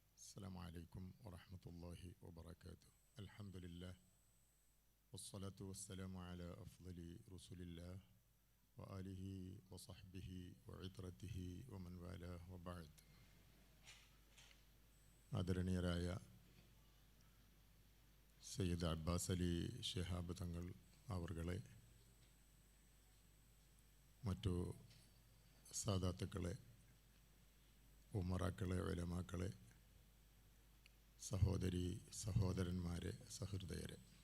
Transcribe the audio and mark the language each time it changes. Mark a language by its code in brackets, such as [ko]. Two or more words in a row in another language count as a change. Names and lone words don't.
[ar] السلام عليكم ورحمة الله وبركاته. الحمد لله والصلاة والسلام على أفضل رسول الله وآله وصحبه وعطرته ومن والاه وبعد. [ml] ആദരണീയരായ സയ്യിദ് അബ്ബാസ് അലി ശിഹാബ് തങ്ങൾ അവർകളെ, മറ്റു സാദാത്തുക്കളെ, ഉമറാക്കളെ, ഉലമാക്കളെ, സഹോദരി സഹോദരന്മാരെ, സഹൃദയരെ,